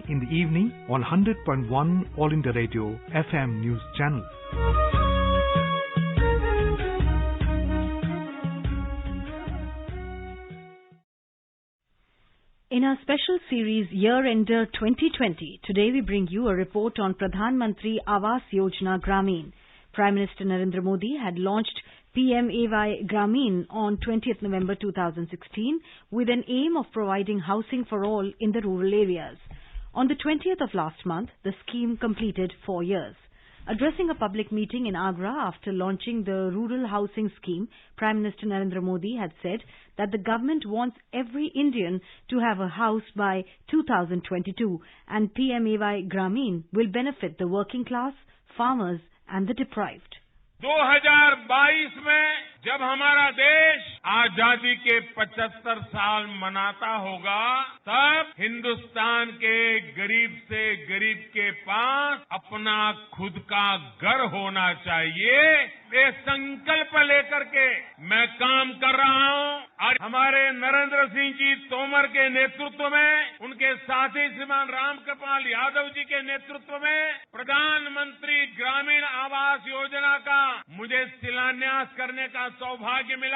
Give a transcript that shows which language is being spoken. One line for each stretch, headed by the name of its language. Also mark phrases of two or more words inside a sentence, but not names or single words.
English: in the evening on 100.1 All India Radio FM News Channel. In our special series Year-Ender 2020, today we bring you a report on Pradhan Mantri Awas Yojana Gramin. Prime Minister Narendra Modi had launched PMAY Gramin on 20th November 2016 with an aim of providing housing for all in the rural areas. On the 20th of last month, the scheme completed 4 years. Addressing a public meeting in Agra after launching the rural housing scheme, Prime Minister Narendra Modi had said that the government wants every Indian to have a house by 2022 and PMAY Gramin will benefit the working class, farmers and the deprived.
Hindi: 2022 में जब हमारा देश आजादी के 75 साल मनाता होगा, तब हिंदुस्तान के गरीब से गरीब के पास अपना खुद का घर होना चाहिए। ये संकल्प लेकर के मैं काम कर रहा हूं और हमारे नरेंद्र सिंह जी तोमर के नेतृत्व में, उनके साथी श्रीमान रामकृपाल यादव जी के नेतृत्व में प्रधानमंत्री ग्रामीण आवास योजना का मुझे शिलान्यास करने का सौभाग्य मिला।